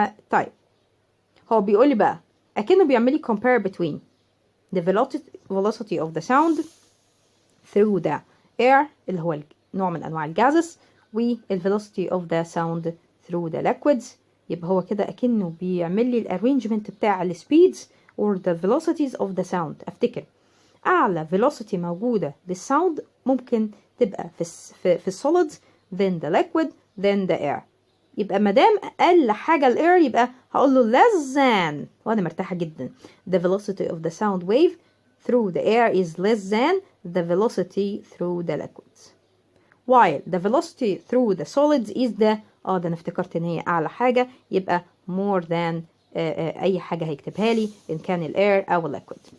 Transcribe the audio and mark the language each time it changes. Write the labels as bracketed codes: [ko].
[ar] طيب هو بيقول لي بقى اكنه بيعمل لي [en] compare between the velocity of the sound through the air [ar] اللي هو نوع من انواع الجازس وال [en] velocity of the sound through the liquids. [ar] يبقى هو كده اكنه بيعمل لي الارينجمنت بتاع السبيدز [en] or the velocities of the sound. [ar] افتكر اعلى velocity موجوده للساوند ممكن تبقى في السوليد [en] then the liquid then the air. [ar] يبقى مادام اقل حاجه الاير يبقى هقول له [en] less than [ar] وانا مرتاحه جدا. [en] the velocity of the sound wave through the air is less than the velocity through the liquids, while the velocity through the solids is the [ar] ده انا افتكرت ان هي اعلى حاجه يبقى [en] more than [ar] اي حاجه هيكتبها لي ان كان الاير او الليكويد.